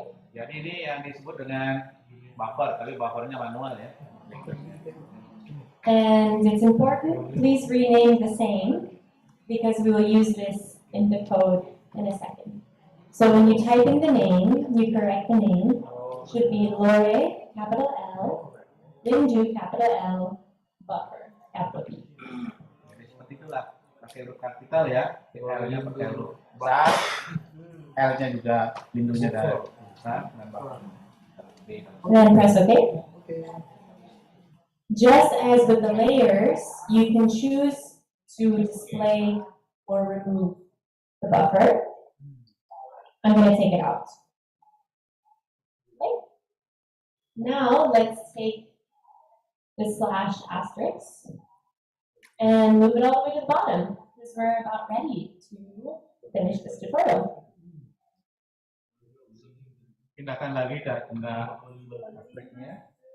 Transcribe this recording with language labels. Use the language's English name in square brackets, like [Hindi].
[Indonesian] Jadi ini yang disebut dengan buffer, tapi buffernya manual ya. [English] And it's important, please rename the same, because we will use this in the code in a second. So when you type in the name, you correct the name. Should be Lore, capital L, Lindu, capital L, Buffer, capital B. [Indonesian] Jadi seperti itulah, pakai huruf kapital ya, L-nya pakai huruf besar, L-nya juga lindunya dari besar dan buffer. [English] Then press OK. Just as with the layers, you can choose to display or remove the buffer. I'm going to take it out. Okay. Now let's take the slash asterisk and move it all the way to the bottom, because we're about ready to finish this tutorial. [Indonesian] Pindahkan lagi ke tanda aspeknya.